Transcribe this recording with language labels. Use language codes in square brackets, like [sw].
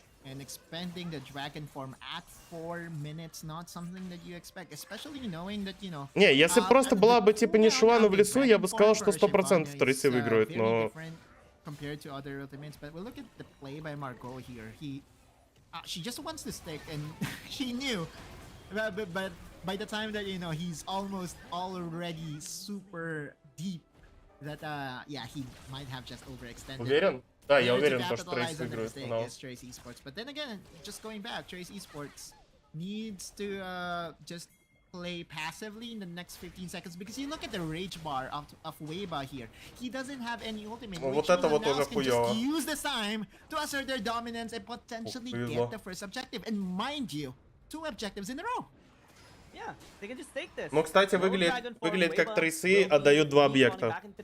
[ru] Не, если просто была бы типа не Шивана в лесу, я бы сказал, что 100% Трейси выиграют, но... [en] But by the time that, you know, he's almost already super deep, that, yeah, he might have just overextended. [ru] Уверен? Да, я уверен, что Трейс выиграет. [en] Trace Esports. But then again, just going back, Trace Esports needs to just play passively in the next 15 seconds because you look at the rage bar of Weiba here. He doesn't have any ultimate. [ru] Вот это вот уже хуёво. [en] Just use this time to assert their dominance and potentially get the first objective. And mind you, 2 objectives in a row. Yeah, they can just take this. [ru] Ну, кстати, выглядит как Трейсы отдают 2 объекта.